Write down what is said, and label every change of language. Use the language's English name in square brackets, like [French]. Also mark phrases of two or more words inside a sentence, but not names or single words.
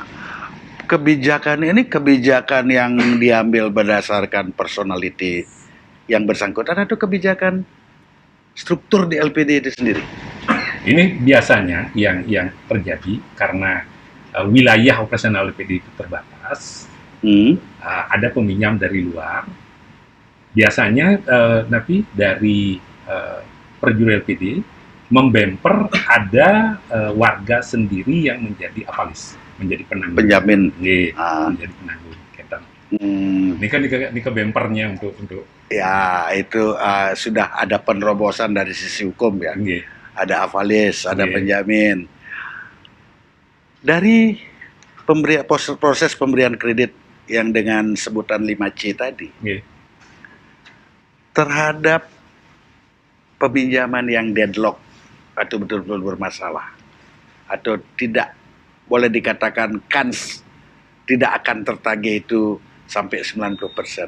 [Indonesian] Kebijakan ini kebijakan yang diambil berdasarkan personality yang bersangkutan atau kebijakan struktur di LPD itu sendiri? Ini biasanya yang terjadi karena wilayah operasional LPD itu terbatas. Ada peminjam dari luar. Biasanya nanti dari perjuru LPD membemper ada warga sendiri yang menjadi apalis, menjadi penanggung. Penjamin. Menjadi penanggung. Ini kan bempernya untuk. Ya, itu sudah ada penerobosan dari sisi hukum ya. Ada avalis, ada penjamin. Dari proses pemberian kredit yang dengan sebutan 5C tadi, terhadap peminjaman yang deadlock atau betul-betul bermasalah, atau tidak boleh dikatakan kans tidak akan tertagih itu sampai 90%.